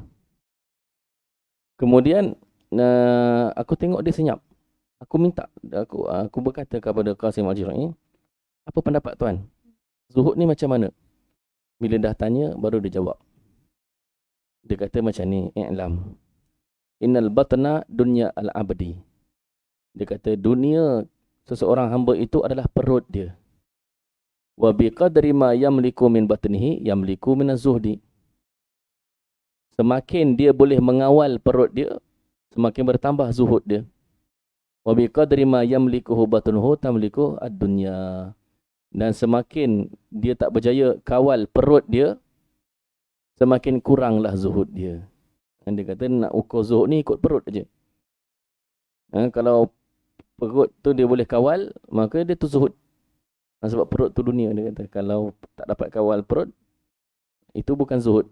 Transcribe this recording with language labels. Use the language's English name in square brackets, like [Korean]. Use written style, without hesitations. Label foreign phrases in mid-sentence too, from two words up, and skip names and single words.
[Malay] Kemudian aku tengok dia senyap. Aku berkata kepada Qasim Al-Jur'i, apa pendapat tuan? Zuhud ni macam mana? Bila dah tanya, baru dia jawab. Dia kata macam ni, [Arabic] i'lam. إن البطن دنيا العبد. [Malay] Dia kata dunia seseorang hamba itu adalah perut dia. [Arabic] وبقدر ما يملك من بطنه يملك من الزهد. [Malay] Semakin dia boleh mengawal perut dia, semakin bertambah zuhud dia. [Arabic] وبقدر ما يملكه بطنه تملك الدنيا. [Malay] Dan semakin dia tak berjaya kawal perut dia, semakin kuranglah zuhud dia. Dan dia kata nak ukur zuhud ni ikut perut aja. Kalau perut tu dia boleh kawal, maka dia tu zuhud. Sebab perut tu dunia, dia kata. Kalau tak dapat kawal perut, itu bukan zuhud.